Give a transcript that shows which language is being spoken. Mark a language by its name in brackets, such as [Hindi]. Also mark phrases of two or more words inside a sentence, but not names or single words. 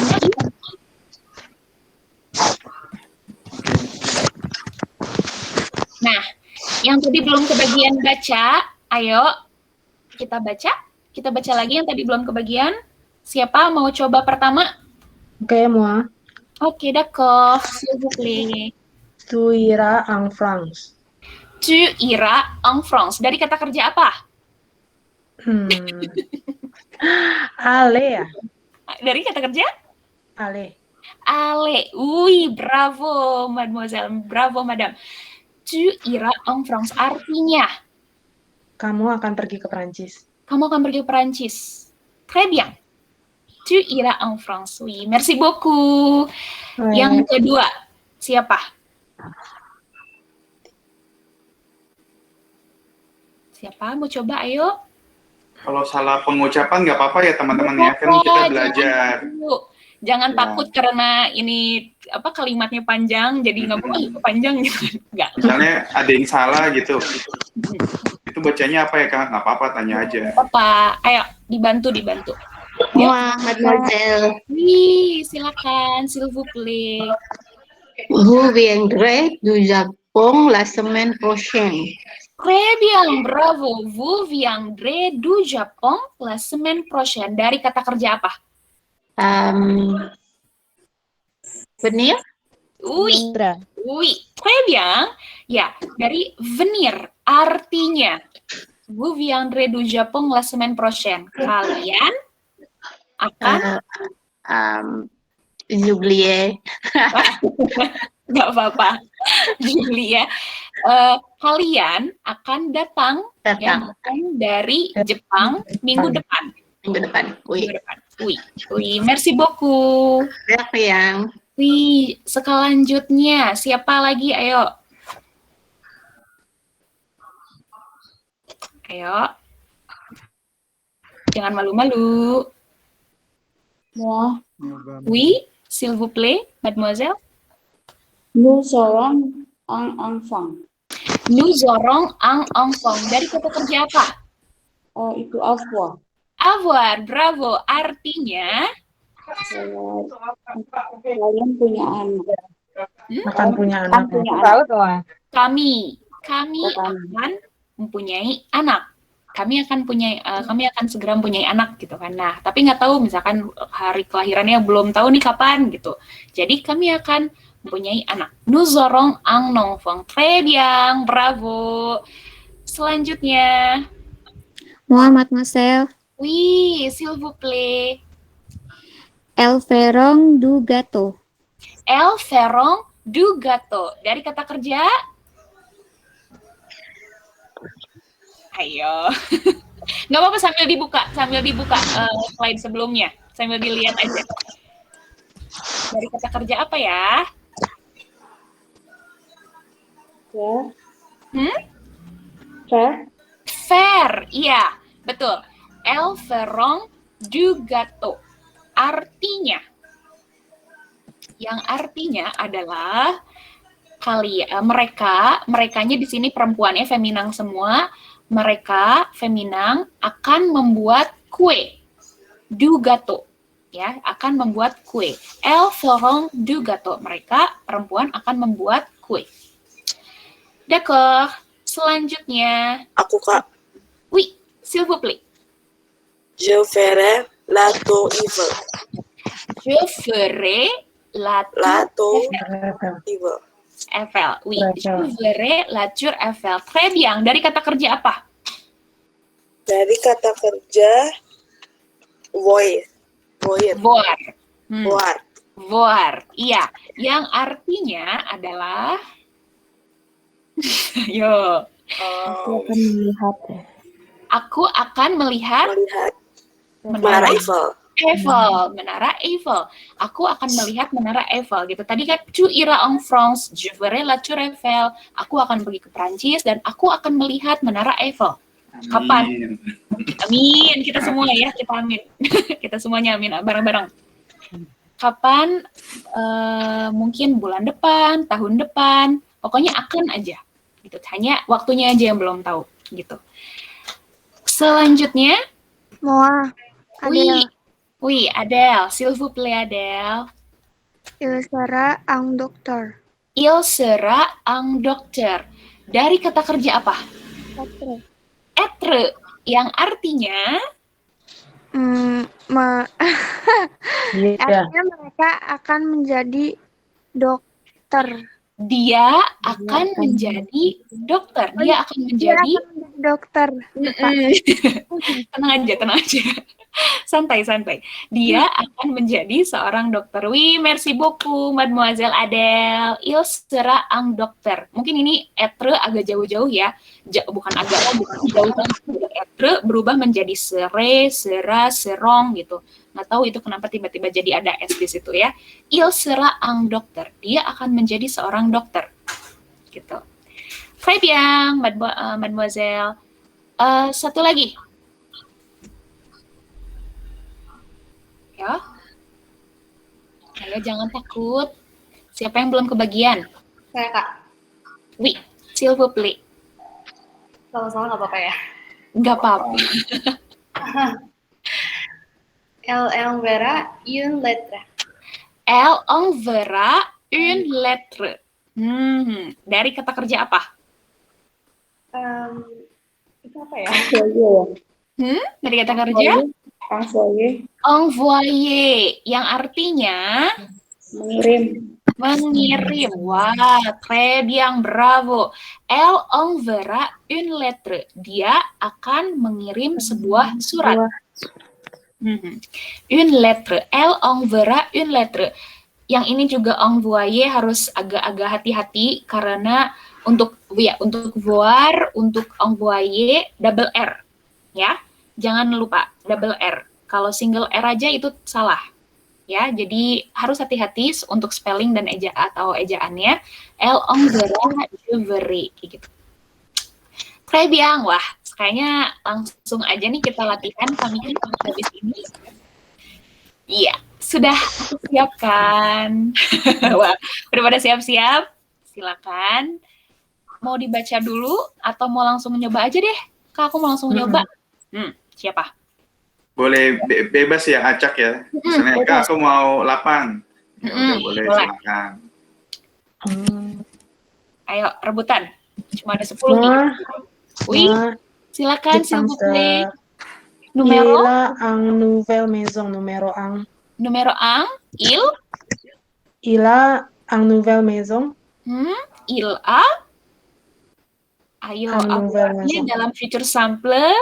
[Indonesian] Nah, yang tadi belum kebagian baca, ayo kita baca. Kita baca lagi yang tadi belum kebagian. Siapa mau coba pertama? [French] Oke, moi. Oke, d'accord. S'il vous plaît. Tu iras en France. Tu iras en France. [Indonesian] Dari kata kerja apa? Ale ya? Dari kata kerja? [French] Ale. Aller. Oui, bravo, mademoiselle. Bravo, madame. Tu iras en France. [Indonesian] Artinya, Kamu akan pergi ke Perancis. kamu akan pergi ke Perancis. [French] Très bien. Tu iras en France. Oui, merci beaucoup. [Indonesian] Yang kedua, siapa? Siapa? Mau coba, ayo. Kalau salah pengucapan nggak apa-apa ya teman-teman ya, kan kita belajar. Jangan Ya. takut karena ini apa kalimatnya panjang, jadi nggak mau panjang gitu. Nggak. Misalnya ada yang salah gitu. Itu bacanya apa ya Kak? Nggak apa-apa, tanya aja. Apa? Ayo, dibantu. [French] Moi, mademoiselle, [Indonesian] Wih, silakan, [French] s'il vous plaît. vous viendrez du Japon la semaine prochaine. Très bien, bravo. Vous viendrez du Japon la semaine prochaine. [Indonesian] Dari kata kerja apa? [French] Venir? Oui, Indra. oui, très bien. [Indonesian] Ya, dari venir, artinya. [French] Vous viendrez du Japon la semaine prochaine. [Indonesian] Kalian akan [French] J'oubliais. [Indonesian] nggak apa-apa, Julia. Kalian akan datang dari Jepang minggu depan. Minggu depan. Oui. Minggu depan. [French] Oui, merci beaucoup. [Indonesian] Yang Wih, selanjutnya siapa lagi? Ayo. Jangan malu-malu. [French] Moi, Oui, s'il vous plaît, mademoiselle. nous serons un enfant. Nous aurons un enfant. [Indonesian] Dari kata kerja apa? Itu avoir. [French] Avoir, bravo. [Indonesian] Artinya, Kalian punya anak. Akan punya anak. kami akan mempunyai anak. Kami akan segera mempunyai anak gitu kan. Nah, tapi nggak tahu misalkan hari kelahirannya belum tahu nih kapan gitu. Jadi kami akan mempunyai anak. [French] Nous aurons un enfant. Très bien, bravo. [Indonesian] Selanjutnya, [French] Moi, mademoiselle, oui, s'il vous plaît. elles feront du gâteau. Elles feront du gâteau. [Indonesian] Dari kata kerja? Ayo. Nggak apa-apa sambil dibuka slide sebelumnya. Sambil dilihat aja. Dari kata kerja apa ya? Faire, iya, betul. [French] Elles feront du gâteau. [Indonesian] Artinya, yang artinya adalah merekanya di sini perempuannya feminang semua. Mereka feminang akan membuat kue, [French] du gâteau, [Indonesian] ya, akan membuat kue. [French] Elles feront du gâteau. [Indonesian] Mereka perempuan akan membuat kue. D'accord. Selanjutnya. Aku Kak. [French] Oui, s'il vous plaît. Je ferai la tour Eiffel. Je ferai la tour Eiffel. Oui, je ferai la tour Eiffel. Très bien. [Indonesian] Dari kata kerja apa? Dari kata kerja voir. [French] Voir. [Indonesian] Iya. Yang artinya adalah yo. Aku akan melihat. Aku akan melihat Menara Eiffel. Menara Eiffel. Aku akan melihat Menara Eiffel gitu. Tadi kan [French] tu iras en France, je verrai la Tour Eiffel. [Indonesian] Aku akan pergi ke Prancis dan aku akan melihat Menara Eiffel. Kapan? Amin. Kita semua ya, kita amin. Kita semuanya amin bareng-bareng. Kapan? Mungkin bulan depan, tahun depan. Pokoknya akan aja. gitu. Hanya waktunya aja yang belum tahu gitu. Selanjutnya, [French] Moi, oui, Adele. oui, Adele, s'il vous plaît Adele. Il sera un docteur. Il sera un docteur. [Indonesian] Dari kata kerja apa? [French] Être. Être, [Indonesian] yang artinya Iya. artinya mereka akan menjadi dokter. dia akan menjadi dokter. Dia akan menjadi dokter. tenang aja. Santai. Dia akan menjadi seorang dokter. [French] Oui, merci beaucoup, Mademoiselle Adele. Il sera un docteur. [Indonesian] Mungkin ini être agak jauh-jauh ya. Bukan jauh banget. Être berubah menjadi sere, sera, serong gitu. Nggak tahu itu kenapa tiba-tiba jadi ada S di situ ya. Il sera un docteur. Dia akan menjadi seorang dokter. Gitu. [French] Très bien, Mademoiselle. [Indonesian] Satu lagi. Ya. Ayo jangan takut. Siapa yang belum kebagian? Saya Kak. [French] Oui, s'il vous plaît. [Indonesian] Kalau salah nggak apa-apa ya. Nggak apa-apa. [French] Elle enverra une lettre. Elle enverra une lettre. [Indonesian] Dari kata kerja apa? Itu apa ya? Dari kata kerja? [French] Envoyer. Envoyer, [Indonesian] yang artinya mengirim. Wah, [French] très bien, bravo. Elle enverra une lettre. [Indonesian] Dia akan mengirim sebuah surat. [French] Une lettre. Elle enverra une lettre. [Indonesian] Yang ini juga envoyer harus agak-agak hati-hati karena untuk voir, untuk envoyer [English] double R. [Indonesian] Ya. Jangan lupa [English] double R. [Indonesian] Kalau [English] single R [Indonesian] aja itu salah. Ya, jadi harus hati-hati untuk spelling dan ejaannya. [French] Elle enverra, je verrai gitu. Très bien. [Indonesian] Wah, kayaknya langsung aja nih kita latihan kami habis ini. Iya, sudah siap kan? Wah, udah pada siap-siap? Silakan. Mau dibaca dulu atau mau langsung nyoba aja deh? Kak, aku mau langsung nyoba. Siapa? Boleh bebas ya, acak ya. Misalnya Kak, aku mau 8. Ya udah, boleh, silakan. Ayo, rebutan. Cuma ada 10 nih. [French] Oui, silakan s'il vous plaît. Numero? Il a une nouvelle maison, numéro 1. Numero 1, Il a une nouvelle maison. Il a. [Indonesian] Ayo, apanya dalam [French] future simple?